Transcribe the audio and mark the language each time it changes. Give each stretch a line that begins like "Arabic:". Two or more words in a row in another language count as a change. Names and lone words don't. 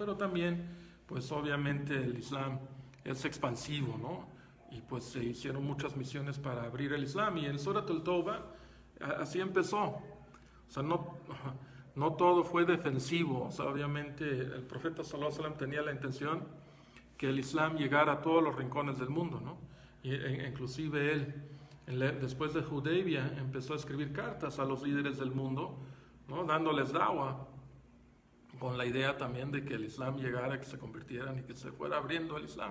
Spanish: Pero también, pues obviamente el Islam es expansivo, ¿no? Y pues se hicieron muchas misiones para abrir el Islam, y en Surat al-Tawbah así empezó. O sea, no todo fue defensivo. O sea, obviamente el profeta
Arabic: صلى الله عليه وسلم
Spanish: tenía la intención que el Islam llegara a todos los rincones del mundo, ¿no? Inclusive él, después de Hudaybiyah, empezó a escribir cartas a los líderes del mundo, ¿no? Dándoles da'wa, con la idea también de que el Islam llegara, que se convirtieran y que se fuera abriendo el Islam.